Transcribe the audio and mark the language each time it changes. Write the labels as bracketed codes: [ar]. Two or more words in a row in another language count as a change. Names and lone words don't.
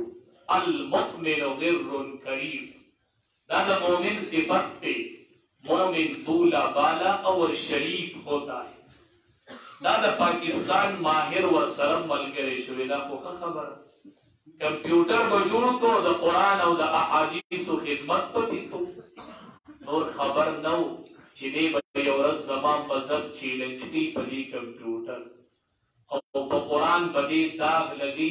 [ar] المؤمن غر کریم، [ps] دا د مومن صفت دی. [ur] مومن بولا بالا اور شریف ہوتا ہے. [ps] دا د پاکستان ماهر ورسره ملګری شوی، دا خو ښه خبره. کمپیوټر به جوړ کو د قرآن او د احادیثو خدمت پکې کو. نور خبر نه و چې دی به یو ورځ زما مذهب چیلنج کوي په دې کمپیوټر او په قرآن به دې داغ لګي.